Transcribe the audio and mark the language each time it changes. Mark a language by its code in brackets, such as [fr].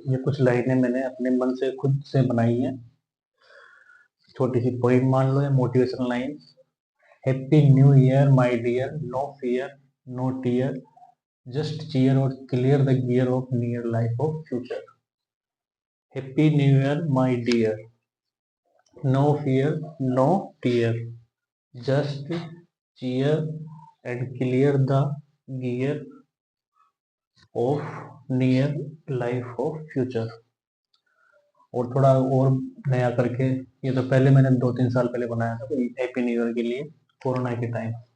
[hi] ये कुछ लाइनें मैंने अपने मन से खुद से बनाई हैं. छोटी सी पोइम मान लो या motivational line. [en] Happy New Year, my dear. No fear, no tear. Just cheer or clear the gear of near life of future. Happy New Year, my dear. No fear, no tear. Just cheer and clear the gear of near life of future. [hi] और थोड़ा और नया करके, ये तो पहले मैंने 2-3 साल पहले बनाया था हैप्पी न्यू ईयर के लिए कोरोना के टाइम.